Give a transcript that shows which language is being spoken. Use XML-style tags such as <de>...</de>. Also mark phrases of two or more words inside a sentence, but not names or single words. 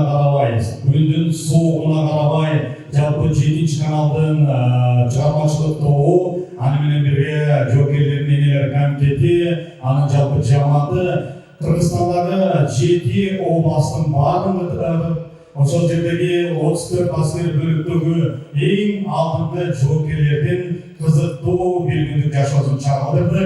<kk>қарабай, күндүн суығына қарабай, жалпы 7 каналдың шығармашылық тобы,</kk> <ky>аны менен бирге жоокерлердин энелер комитети, анын жалпы жамааты Кыргызстандагы 7 областын баарын ошол жердеги 34 аскер бөлүктөгү эң алдыңкы жоокерлердин кызыктуу бир күндүк жашоосун чагылдырдык.</ky>